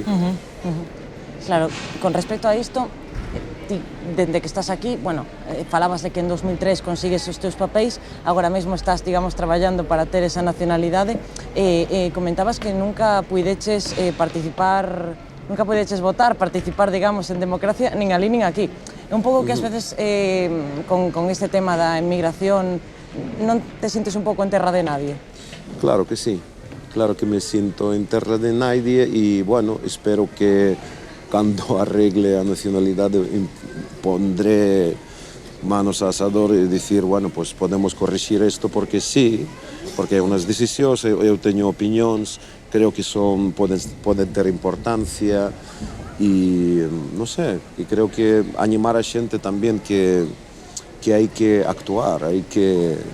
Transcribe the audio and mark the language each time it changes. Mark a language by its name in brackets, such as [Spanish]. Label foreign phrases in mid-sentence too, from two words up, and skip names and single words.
[Galician] Claro, con respecto a isto, ti, dende que estás aquí, bueno, falabas de que en 2003 consigues os teus papéis, agora mesmo estás, digamos, traballando para ter esa nacionalidade, comentabas que nunca puideches participar, nunca puideches votar, participar, digamos, en democracia, nin ali nin aquí. É un pouco que ás veces, con este tema da emigración, non te sientes un pouco en terra de nadie? [Spanish] Claro que sí, claro que me siento en terra de nadie y, bueno, espero que cuando arregle a nacionalidad pondré manos al asador y decir, bueno, pues podemos corregir esto porque sí, porque hay unas decisiones, yo tengo opiniones, creo que pueden tener importancia y no sé, y creo que animar a gente también que hay que actuar, hay que